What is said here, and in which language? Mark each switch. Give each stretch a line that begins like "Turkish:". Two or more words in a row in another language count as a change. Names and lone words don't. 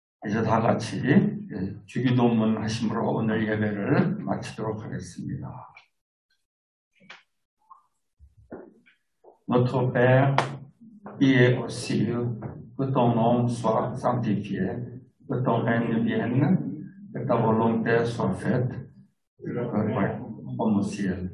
Korean: 이제 다 같이 주기도문 하심으로 오늘 예배를 마치도록 하겠습니다.
French: Notre Père, qui es aux cieux, que ton nom soit sanctifié, que ton règne vienne, que ta volonté soit faite, comme au ciel.